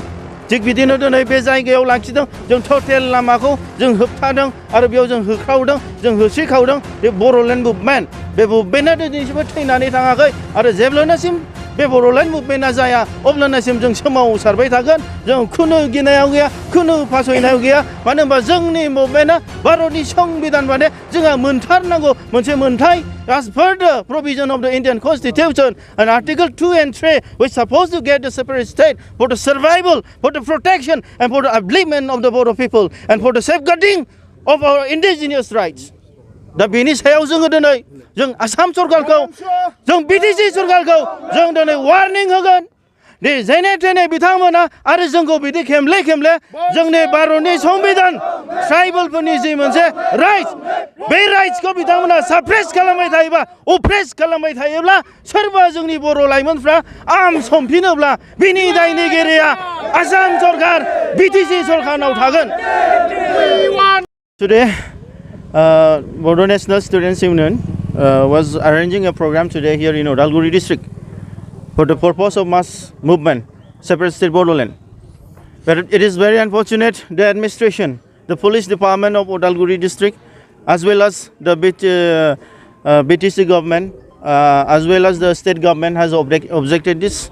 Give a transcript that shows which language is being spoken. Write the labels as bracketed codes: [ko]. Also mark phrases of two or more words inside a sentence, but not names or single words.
[brx] थिग बिदिनो दिनै बे जायगायाव लाखिदों जों टटेल लामाखौ जों होबथादों आरो बेयाव जों होख्रावदों जों होस्रिखावदों बे बर'लेण्ड मुभमेन्ट बे मुभमेन्टआ दिनैसिमबो थैनानै थाङाखै आरो जेब्लानासिम बे बर'लेण्ड मुभमेन्टआ जाया अब्लानासिम जों सोमावसारबाय थागोन जों खुनु गिनायाव गैया खुनु फासयनायाव गैया मानो होनबा जोंनि मुभमेन्टआ भारतनि संबिधान बादि जोंहा मोनथारनांगौ मोनसे मोन्थाय [en] as per the provision of the Indian Constitution and Article 2 and 3 we're supposed to get the separate state for the survival, for the protection and for the upliftment of the Bodo people and for the safeguarding of our indigenous rights. [brx] दा बेनि सायाव जोङो दिनै जों आसाम सरकारखौ जों बिटिसि सरकारखौ जों दिनै वार्निं होगोन दे जेने थेने बिथांमोना आरो जोंखौ बिदि खेमले खेमले जोंनि भारतनि संबिधान ट्राइबेलफोरनि जि मोनसे राइट्स बे राइट्सखौ बिथांमोना साप्रेस खालामबाय थायोबा अप्रेस खालामबाय थायोब्ला सोरबा जोंनि बर' लाइमोनफ्रा आम समफिनोब्ला बिनि दायनिगिरिया आसाम सरकार बिटिसि सरकारनाव थागोन। [en] Today Bodo National Students Union was arranging a program today here in Udalguri district for the purpose of mass movement, separate state Bodoland. But it is very unfortunate the administration, the police department of Udalguri district, as well as the BTC government, as well as the state government has objected this.